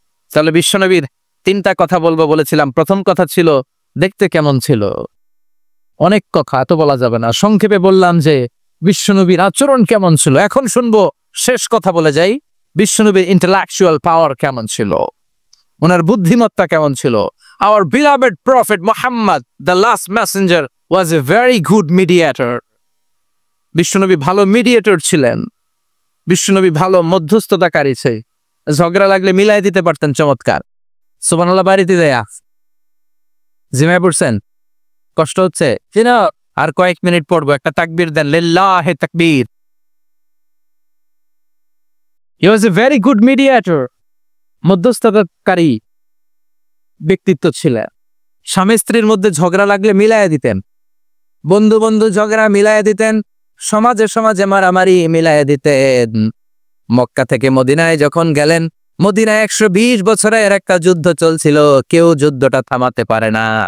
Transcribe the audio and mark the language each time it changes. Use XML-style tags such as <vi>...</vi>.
<bn>তাহলে বিশ্বনবীর 3টা কথা বলবো বলেছিলাম। প্রথম কথা ছিল দেখতে কেমন ছিল। অনেক কথা, এত বলা যাবে না, সংক্ষেপে বললাম যে বিশ্বনবীর আচরণ কেমন ছিল। এখন শুনবো, শেষ কথা বলে যাই, বিশ্বনবীর ইন্টেলেকচুয়াল পাওয়ার কেমন ছিল, ওনার বুদ্ধিমত্তা কেমন ছিল।</bn> <en>Our beloved Prophet Muhammad, the last messenger, was a very good mediator.</en> <bn>বিশ্বনবী ভালো মিডিয়েটর ছিলেন। বিশ্বনবী ভালো মধ্যস্থতাকারী ছিল। ঝগড়া লাগলে মিলাই দিতে পারতেন চমৎকার। সুবহানাল্লাহ। বাড়িতে দেয়া জিমায় পড়ছেন? কষ্ট হচ্ছে? আর কয়েক মিনিট পড়বো, একটা তাকবীর দেন, লিল্লাহি তাকবীর।</bn> <en>He was a very good mediator.</en> <bn>মধ্যস্থতাকারী ব্যক্তিত্ব ছিলেন। স্বামী স্ত্রীর মধ্যে ঝগড়া লাগলে মিলাইয়া দিতেন, বন্ধু বন্ধু ঝগড়া মিলাইয়া দিতেন, সমাজে সমাজে মারামারি মিলাইয়া দিতেন। মক্কা থেকে মদিনায় যখন গেলেন, মদিনায় 120 বছরের একটা যুদ্ধ চলছিল, কেউ যুদ্ধটা থামাতে পারে না।</bn>